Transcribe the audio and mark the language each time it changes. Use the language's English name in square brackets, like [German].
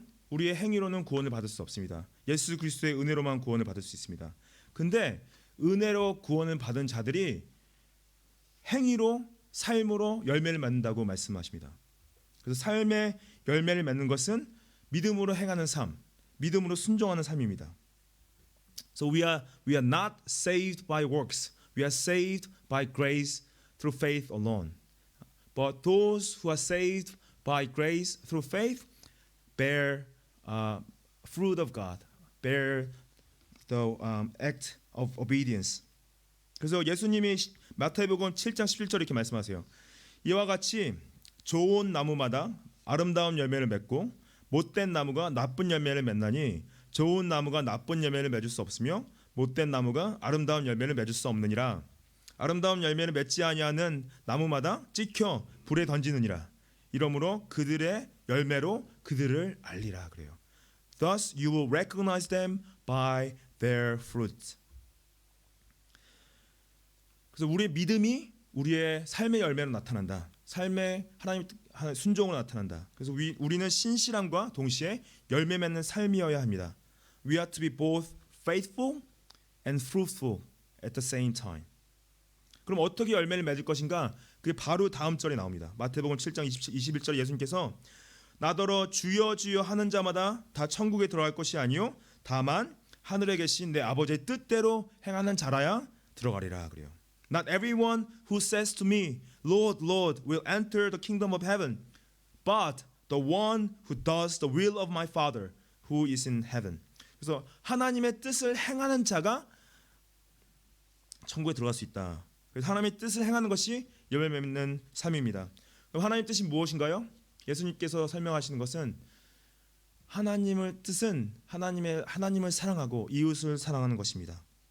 [Korean] 우리의 행위로는 구원을 받을 수 없습니다. 예수 그리스도의 은혜로만 구원을 받을 수 있습니다. 근데 은혜로 구원을 받은 자들이 행위로 삶으로 열매를 맺는다고 말씀하십니다. 그래서 삶의 열매를 맺는 것은 믿음으로 행하는 삶, 믿음으로 순종하는 삶입니다. [English] So we are not saved by works. We are saved by grace through faith alone. But those who are saved by grace through faith bear fruit of God, bear the act of obedience. [Korean] 그래서 예수님이 마태복음 7장 11절에 이렇게 말씀하세요. 이와 같이 좋은 나무마다 아름다운 열매를 맺고 못된 나무가 나쁜 열매를 맺나니 좋은 나무가 나쁜 열매를 맺을 수 없으며 못된 나무가 아름다운 열매를 맺을 수 없느니라. 아름다운 열매를 맺지 아니하는 나무마다 찍혀 불에 던지느니라. 이러므로 그들의 열매로 그들을 알리라 그래요. [English] Thus you will recognize them by their fruit. [Korean] 그래서 우리의 믿음이 우리의 삶의 열매로 나타난다. 삶의 하나님 순종으로 나타난다. 그래서 우리는 신실함과 동시에 열매 맺는 삶이어야 합니다. [English] We have to be both faithful and fruitful at the same time. [Korean] 그럼 어떻게 열매를 맺을 것인가? 그게 바로 다음 절에 나옵니다. 마태복음 7장 21절에 예수님께서 나더러 주여 주여 하는 자마다 다 천국에 들어갈 것이 아니요 다만 하늘에 계신 내 아버지의 뜻대로 행하는 자라야 들어가리라 그래요. [English] Not everyone who says to me, Lord, Lord, will enter the kingdom of heaven, but the one who does the will of my Father who is in heaven. [Korean] 그래서 하나님의 뜻을 행하는 자가 천국에 들어갈 수 있다. 그래서 하나님의 뜻을 행하는 것이 열매 맺는 삶입니다. 그럼 하나님의 뜻이 무엇인가요? 예수님께서 설명하시는 것은 하나님의 뜻은 하나님을 사랑하고 이웃을 사랑하는 것입니다.